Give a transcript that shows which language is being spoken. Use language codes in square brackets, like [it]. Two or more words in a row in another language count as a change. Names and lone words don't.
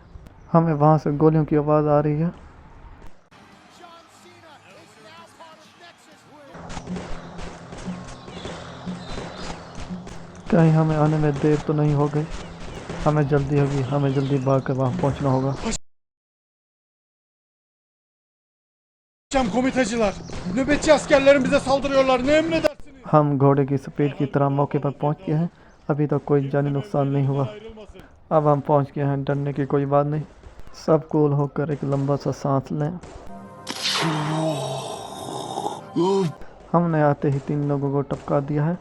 [hi] हमें वहां से गोलियों की आवाज़ आ रही है। कहीं हमें आने में देर तो नहीं हो गई। हमें जल्दी होगी, हमें जल्दी भाग कर वहाँ पहुँचना होगा। [tr] Komitacılar, nöbetçi askerlerimize saldırıyorlar. Ne emredersiniz? [hi] हम घोड़े की स्पीड की तरह मौके पर पहुँच गए हैं। अभी तक कोई जानी नुकसान नहीं हुआ। अब हम पहुँच गए हैं, डरने की कोई बात नहीं। सब कूल होकर एक लंबा सा सांस लें। हमने आते ही 3 लोगों को टपका दिया है।